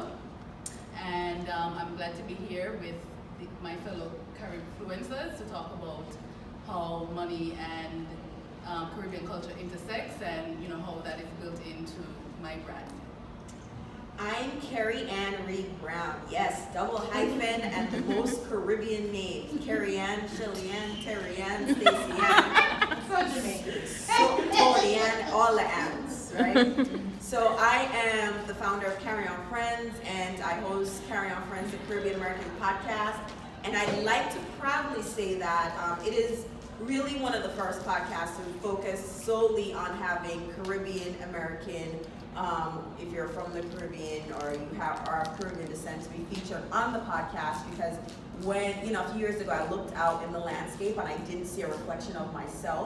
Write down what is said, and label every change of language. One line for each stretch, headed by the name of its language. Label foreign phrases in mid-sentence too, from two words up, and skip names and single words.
English: And I'm glad to be here with my fellow CARIBFLUENCERS to talk about how money and Caribbean culture intersects, and how that is built into my brand. I'm Kerry-Ann Reid Brown. Yes, double hyphen and the most Caribbean name. Kerry-Ann, Shelly-Ann, Terry-Ann, Stacey-Ann. So Jamaican. So Tony-Ann, all the Anns, right? So I am the founder of Carry-On Friends, and I host Carry-On Friends, the Caribbean American podcast. And I'd like to proudly say that it is really one of the first podcasts to focus solely on having Caribbean American, if you're from the Caribbean or you are of Caribbean descent, to be featured on the podcast, because when, a few years ago I looked out in the landscape and I didn't see a reflection of myself.